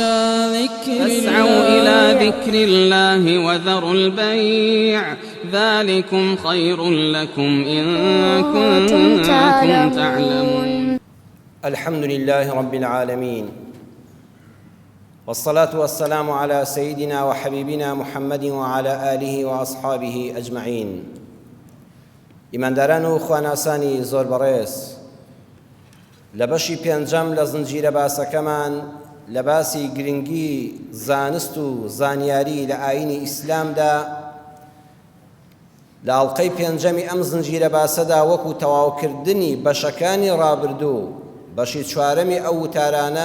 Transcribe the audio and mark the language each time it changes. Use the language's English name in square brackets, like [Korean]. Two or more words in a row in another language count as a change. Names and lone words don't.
[Arabic] إلى ذكر الله وذروا البيع ذلكم خير لكم إن كنتم تعلمون. الحمد لله رب العالمين، والصلاة والسلام على سيدنا وحبيبنا محمد وعلى آله وأصحابه أجمعين. [Central Kurdish] ئیمانداران و خواناسانی زۆر بەڕێز، لە بەشی پێنجەم لە زنجیرە باسەکەمان لە باسی گرنگی زانست و زانیاری لە ئاینی ئیسلامدا لە ئەڵقەی پێنجەمی ئەم زنجیرە باسەدا وەکو تەواوکردنی بەشەکانی ڕابردوو بەشی چوارەمی ئەو وتارانە